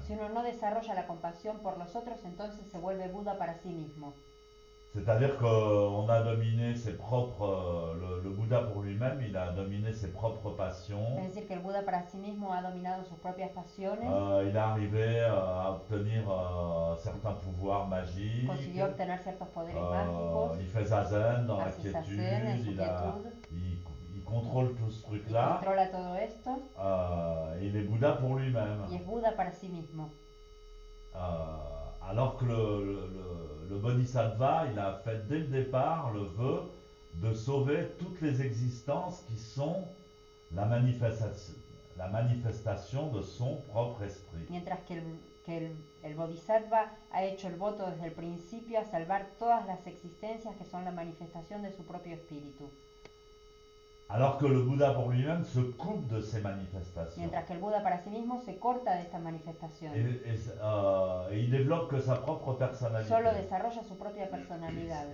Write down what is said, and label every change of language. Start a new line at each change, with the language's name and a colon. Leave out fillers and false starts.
Spanish: si uno no desarrolla la compasión por los otros, entonces se vuelve Buda para sí mismo.
French: C'est-à-dire qu'on a dominé ses propres, le Bouddha pour lui-même, il a dominé ses propres passions.
Spanish: Es decir, que el Buda para sí mismo ha dominado sus propias pasiones,
French: Il est arrivé à obtenir certains pouvoirs magiques.
Spanish: consiguió obtener ciertos poderes mágicos,
French: Il fait zazen dans la
Spanish: hace zazen en su quietud,
French: il contrôle tout ce
Spanish: y
French: truc-là.
Spanish: controla todo esto,
French: Il est Bouddha pour lui-même.
Spanish: y es Buda para sí mismo.
French: Alors que le Bodhisattva, il a fait dès le départ le vœu de sauver toutes les existences qui sont la manifestation de son propre esprit.
Spanish: Mientras que el Bodhisattva ha hecho el voto desde el principio a salvar todas las existencias que son la manifestación de su propio espíritu.
French: Alors que le Bouddha pour lui-même se coupe de ces manifestations.
Spanish: Mientras que el Buda para sí mismo se corta de estas manifestaciones.
French: Et il développe que sa propre personnalité.
Spanish: Solo desarrolla su propia personalidad.